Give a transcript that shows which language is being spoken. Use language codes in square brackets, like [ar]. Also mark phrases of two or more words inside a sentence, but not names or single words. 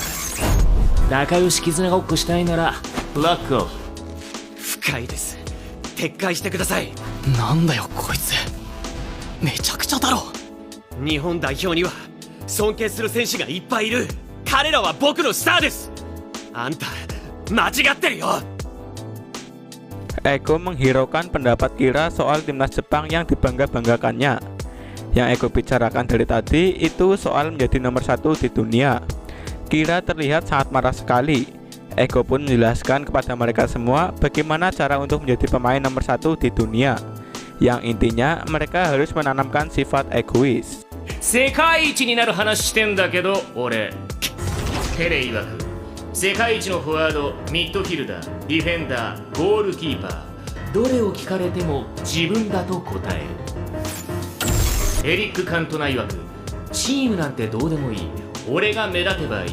[ja] 仲良し絆ごっこしたいならロックオフ。深いです。撤回してください。なんだよこいつ、めちゃくちゃだろ。日本代表には尊敬する選手がいっぱいいる。彼らは僕のスターです。あんた間違ってるよ。 [id] Ego menghiraukan pendapat Kira soal timnas Jepang yang dibangga-banggakannya. Yang Ego bicarakan dari tadi itu soal menjadi nomor 1 di dunia. Kira terlihat sangat marah sekali. Ego pun menjelaskan kepada mereka semua bagaimana cara untuk menjadi pemain nomor 1 di dunia. Yang intinya mereka harus menanamkan sifat egois. [ja] 世界一になる話してんだけど、俺テレ曰く世界一のフォワード、ミッドフィルダー、ディフェンダー、ゴールキーパー、どれを聞かれても自分だと答える。エリック・カントナ曰く、チームなんてどうでもいい、俺が目立てばいい。